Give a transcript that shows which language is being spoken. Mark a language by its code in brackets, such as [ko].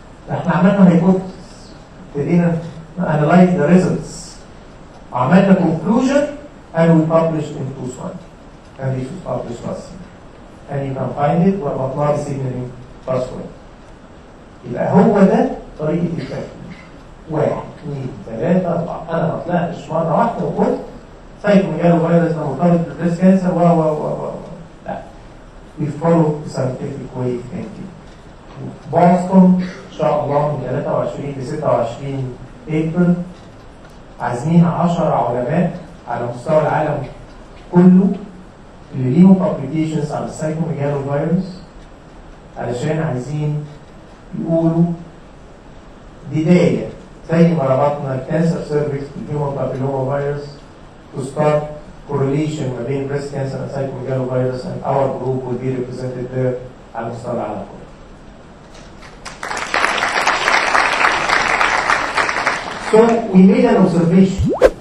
[ar] احنا عملنا [en] hypothesis, [ar] ابتدينا [en] analyze the results, [ar] عملنا [en] conclusion and we published in PLOS-ONE and this was published last year. And you can find it [ar] وأطلع [en] signaling pathway. [ar] يبقى هو ده طريقة التكليف. 1 2 3 4. أنا ما طلعتش مرة واحدة وقلت سايتوميجالو فيروس ده مرتبط بالبريست كانسر و لا. [en] We follow the scientific way of thinking. [ar] بوسطن إن شاء الله من 23 ل 26 أبريل عازمين 10 علماء على مستوى العالم كله اللي ليهم publications على السايتوميجالو فيروس علشان عايزين يقولوا بداية زي ما ربطنا الكانسر سيرفكس بالهيومن بابيلوما فيروس [en] to start correlation [ar] ما بين [en] breast cancer and cytomegalovirus and our group will be represented there [ar] على مستوى العالم كله. [en] So we made an observation.